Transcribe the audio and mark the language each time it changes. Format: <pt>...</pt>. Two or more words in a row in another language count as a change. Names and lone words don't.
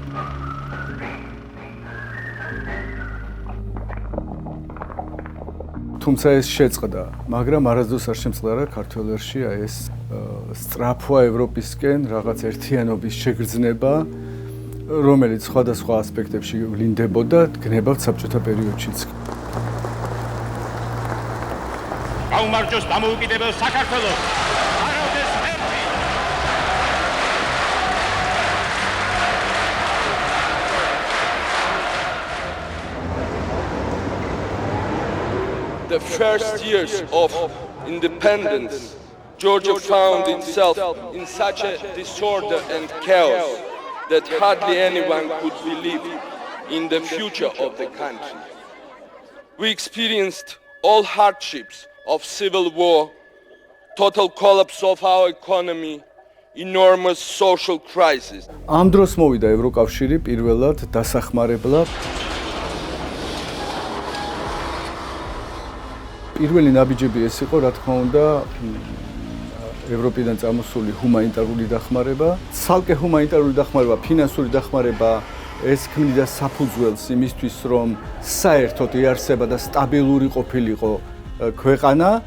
<ka>თუმცა ეს შეწყდა, მაგრამ არასდროს არ შემწყდა ქართველებში აი ეს სწრაფვა ევროპისკენ რაღაც ერთიანობის შეგრძნება, რომელიც სხვადასხვა ასპექტებში ვლინდებოდა, გნებავთ საბჭოთა პერიოდშიც. გაუმარჯოს დამოუკიდებელ საქართველოს! არაოდეს ერთი!</ka> <en>The first years of independence, Georgia found itself in such a disorder and chaos that hardly anyone could believe in the future of the country. We experienced all hardships of civil war, total collapse of our economy, enormous social crisis.</en> <ka>ამ დროს მოვიდა ევროკავშირი პირველად დასახმარებლად. პირველი ნაბიჯები ეს იყო, რა თქმა უნდა, ევროპიდან წამოსული ჰუმანიტარული დახმარება, ცალკე ჰუმანიტარული დახმარება, ფინანსური დახმარება, ეს ქმნიდა საფუძველს იმისთვის, რომ საერთოდ იარსება და სტაბილური ყოფილიყო ქვეყანა.</ka>